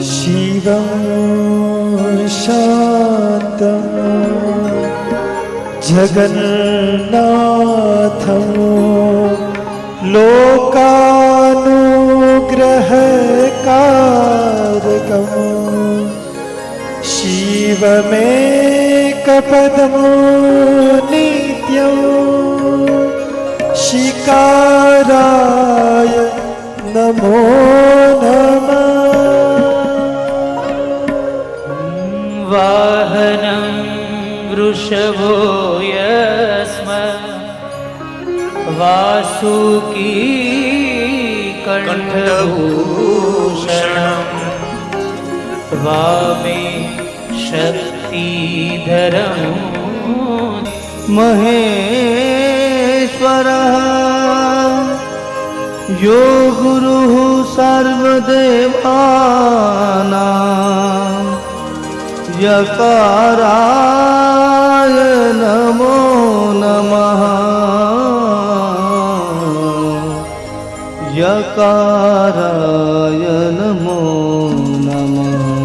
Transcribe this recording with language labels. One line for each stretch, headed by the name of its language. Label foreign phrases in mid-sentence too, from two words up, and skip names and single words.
Sanskrit: શિવં શાંતં જગન્નાથં લોકાનુગ્રહકારકં શિવમેકપદં નિત્યં શિકારાય નમો નમઃ. વાહનં વૃષભો યસ્મ वासुकी कंठभूषणम् वामे शक्तिधरम् महेश्वरः यो गुरुः सर्वदेवानां यकाराय नमो नमः यकाराय नमो नमः